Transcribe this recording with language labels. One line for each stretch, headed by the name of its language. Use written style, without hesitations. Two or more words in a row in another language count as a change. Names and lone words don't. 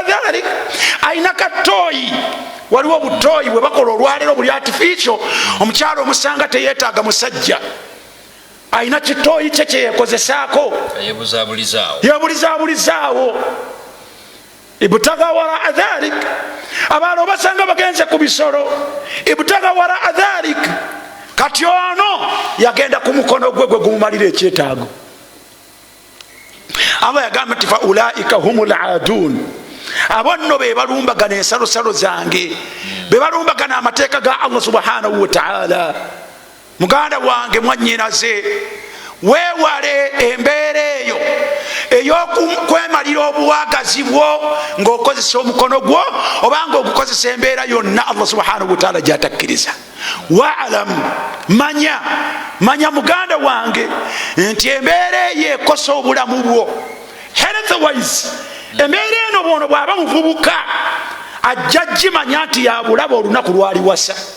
Ganda: dhalik ayina katooyi waliwo obutooyi bwe bakola olwaleero buli artificial omukyalo omusanga teyeetaaga musajja ayina kitooyi kye kyeyekozesaako yebulizabulizaawo
Arabic: ابتغى وراء ذلك
Ganda: abaana obasanga bagenze ku bisolo
Arabic: ابتغى وراء ذلك
Ganda: kati ono yagenda ku mukono gwe gwe gumumalira ekyetaago Allah yagamba nti
Arabic: فأولئك هم العادون
Ganda: abo nno be balumbagana ensalosalo zange be balumbagana amateeka ga Allah
Arabic: سبحانه وتعالى
Ganda: muganda wange mwannyinaze weewale embeera eyo ey'okwemalira obuwagazi bwo ng'okozesa omukono gwo obanga ogukozesa embeera yonna Allah
Arabic: سبحانه وتعالى
Ganda: gyatakkiriza waalam manya muganda wange nti embeera eyo ekosa obulamu bwo healthwise embeera eno bwono bw'aba muvubuka ajja gimanya nti yabulaba olunaku lwaliwasa